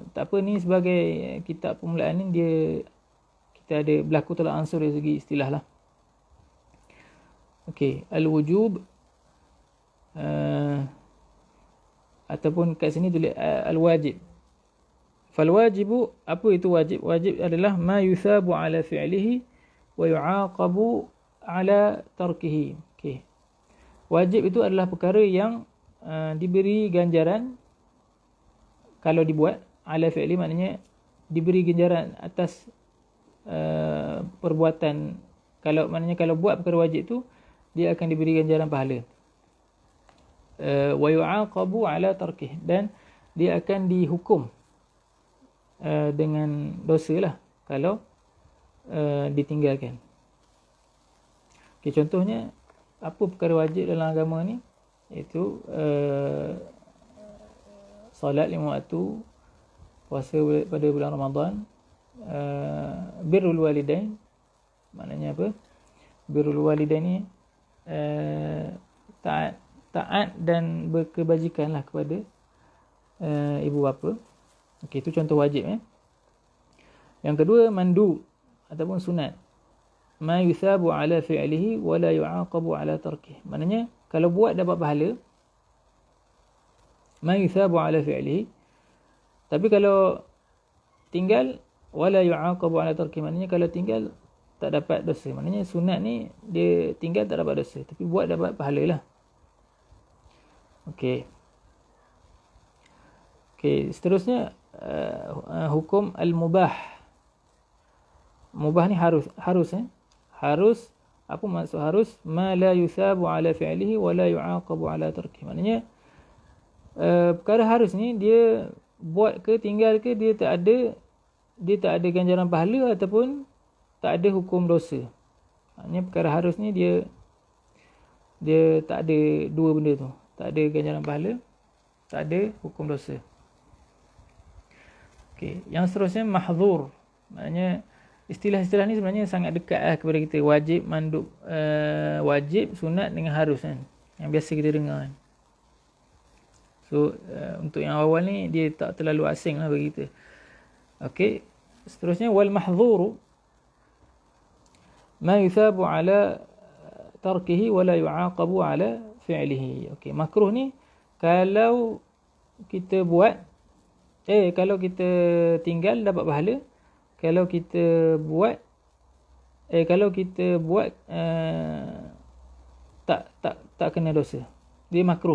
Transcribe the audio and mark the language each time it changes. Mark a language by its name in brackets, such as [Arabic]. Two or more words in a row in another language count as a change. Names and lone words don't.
[Malay] Tak apa, ni sebagai kitab permulaan ni, kita ada berlaku tolak ansur dari segi istilah lah. Okey, al-wujub, ataupun kat sini tulis al-wajib. [Arabic] فالواجب, [Malay] apa itu wajib? Wajib adalah [Arabic] ما يثاب على فعله ويعاقب على تركه. [Malay] Okey. wajib itu adalah perkara yang diberi ganjaran kalau dibuat. [Arabic] على الفعل [Malay] maknanya diberi ganjaran atas perbuatan. Kalau buat perkara wajib tu, dia akan diberi ganjaran pahala. [Arabic] ويعاقب على تركه, [Malay] dan dia akan dihukum dengan dosa lah kalau ditinggalkan. Okay, contohnya apa perkara wajib dalam agama ni, iaitu solat 5 waktu, puasa pada bulan Ramadan, [Arabic] بر الوالدين. [Malay] Maknanya apa? [Arabic] بر الوالدين [Malay] ni taat dan berkebajikanlah kepada ibu bapa. Okey, itu contoh wajib. Yang kedua, mandub ataupun sunat. [Arabic] ما يثاب على فعله ولا يعاقب على تركه. [Malay] Maknanya kalau buat dapat pahala. [Arabic] ما يثاب على فعله. [Malay] Tapi kalau tinggal, [Arabic] ولا يعاقب على تركه, [Malay] maknanya kalau tinggal tak dapat dosa. Maknanya sunat ni dia tinggal tak dapat dosa, tapi buat dapat pahala lah. Okey, seterusnya hukum al-mubah. Mubah ni harus. Harus, apa maksud harus? [Arabic] ما لا يثاب على فعله ولا يعاقب على تركه. [Malay] Maknanya perkara harus ni dia buat ke tinggal ke, dia tak ada ganjaran pahala ataupun tak ada hukum dosa. Maknanya perkara harus ni dia tak ada dua benda tu. Tak ada ganjaran pahala, tak ada hukum dosa. Okey, yang seterusnya mahdzur. Maknanya istilah-istilah ni sebenarnya sangat dekat kepada kita. Wajib, mandub, wajib, sunat dengan harus kan, yang biasa kita dengar kan. So untuk yang awal ni dia tak terlalu asing lah bagi kita. Okey, seterusnya [Arabic] والمحظور ما يثاب على تركه ولا يعاقب على فعله. [Malay] Okey, makruh ni kalau kita buat, kalau kita tinggal dapat pahala. Kalau kita buat tak kena dosa. Dia makruh.